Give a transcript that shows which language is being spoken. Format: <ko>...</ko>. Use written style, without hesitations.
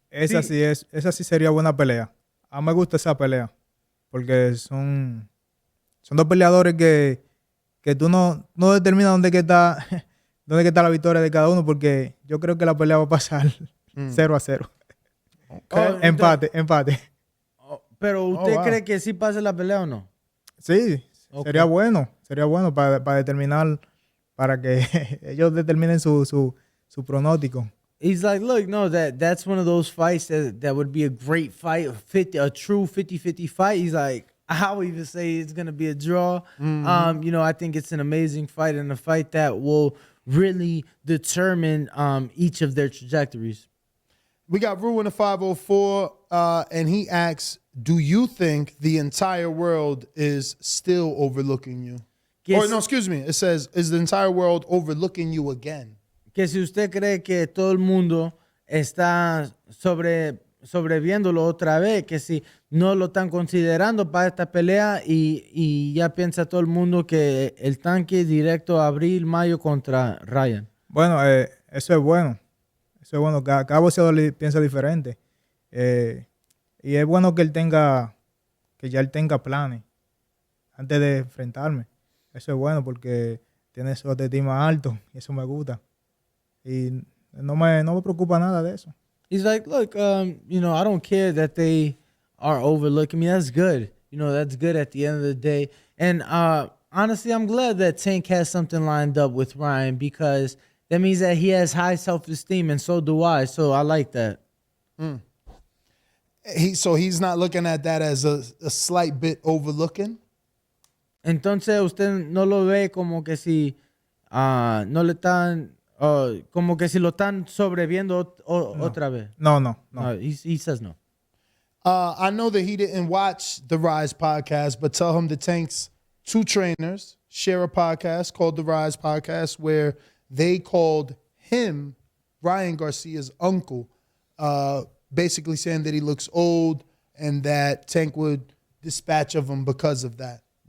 <es>Esa sí sería buena pelea. A mí me gusta esa pelea porque son dos peleadores que tú no determinas dónde está la victoria de cada uno, porque yo creo que la pelea va a pasar 0-0. Okay. Empate. Pero ¿usted cree que sí pase la pelea o no? Sí, okay. Sería bueno para determinar, para que ellos determinen su pronóstico.</es> <en>He's like, look, no, that's one of those fights that would be a great fight, a true 50-50 fight. He's like, I would even say it's going to be a draw. I think it's an amazing fight and a fight that will really determine each of their trajectories. We got Rue in the 504, and he asks, do you think the entire world is still overlooking you? Or no, excuse me. It says, is the entire world overlooking you again?</en> <es>Que si usted cree que todo el mundo está sobreviéndolo otra vez, que si no lo están considerando para esta pelea y ya piensa todo el mundo que el Tanque directo abril, mayo contra Ryan. Bueno, eso es bueno. Eso es bueno. Cada boxeador piensa diferente. Y es bueno que ya él tenga planes antes de enfrentarme. Eso es bueno porque tiene su autoestima alto y eso me gusta. Y no me preocupa nada de eso.</es> <en>He's like, look, I don't care that they are overlooking me. That's good. That's good at the end of the day. And honestly, I'm glad that Tank has something lined up with Ryan, because that means that he has high self-esteem, and so do I. So I like that. So he's not looking at that as a slight bit overlooking?</en> <es>Entonces usted no lo ve como que si no le están, como que si lo están sobreviendo otra vez. No.</es> <en>He says no. I know that he didn't watch the Rise podcast, but tell him the Tank's two trainers share a podcast called the Rise Podcast where they called him, Ryan Garcia's uncle, basically saying that he looks old and that Tank would dispatch of him because of that.</en>